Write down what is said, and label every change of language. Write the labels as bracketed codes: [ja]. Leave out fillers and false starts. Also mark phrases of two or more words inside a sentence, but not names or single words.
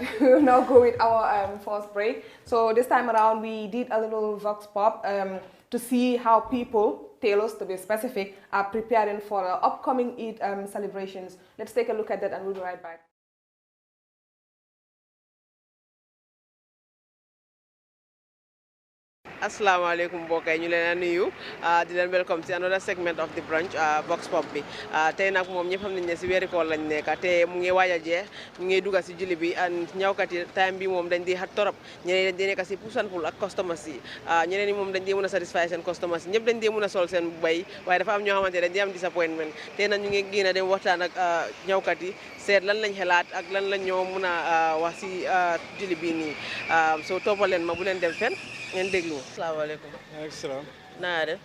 [en] We'll now go with our first break. So this time around, we did a little vox pop to see how people, tailors to be specific, are preparing for upcoming Eid celebrations. Let's take a look at that and we'll be right back. [wo] Assalamualaikum mbokk yi ñu leen a nuyu di leen welcome ci [en] another segment of the brunch box pop [wo] bi tey nag moom ñëpp xam nañ ne si weeri koor lañ nekk te mu ngi waaj a jeex ñu ngi dugg si julli bi and ñawkat yi time bi moom dañ di xat torop ñeneen dañ di nekk si [en] push and pull [wo] ak customers yi ñeneen ñi moom dañ di mën a satisfy seen customers yi ñëpp dañ di mën a sol seen bay waaye dafa am ñoo xamante dañ di am disappointment tey nag ñu ngi génn dem waxtaan ak ñawkat yi seet lan lañ xelaat ak lan lañ ñoo mën a wax si julli bi nii so toppal leen ma bu leen dem fenn ngeen déglu. asalaamaaleykum. maaleykum salaam. naa def.